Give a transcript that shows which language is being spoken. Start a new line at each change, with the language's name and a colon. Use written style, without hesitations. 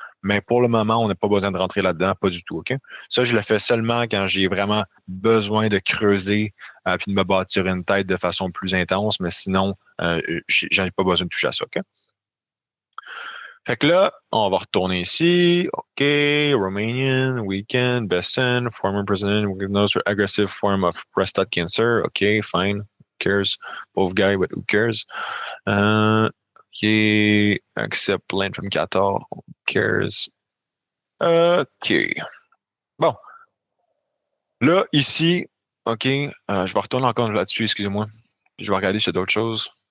French: Mais pour le moment, on n'a pas besoin de rentrer là-dedans, pas du tout. OK? Ça, je le fais seulement quand j'ai vraiment besoin de creuser puis de me bâtir une tête de façon plus intense. Mais sinon, j'en ai pas besoin de toucher à ça. OK? Fait que là, on va retourner ici.
English: OK, Romanian, weekend, Besson, former president, diagnosed with aggressive form of prostate cancer. OK, fine. Who cares? Pauvre guy, but who cares? OK, accept land from Qatar. Who cares? OK.
French: Bon, là, ici, OK, je vais retourner encore là-dessus, excusez-moi. Je vais regarder si y a d'autres choses.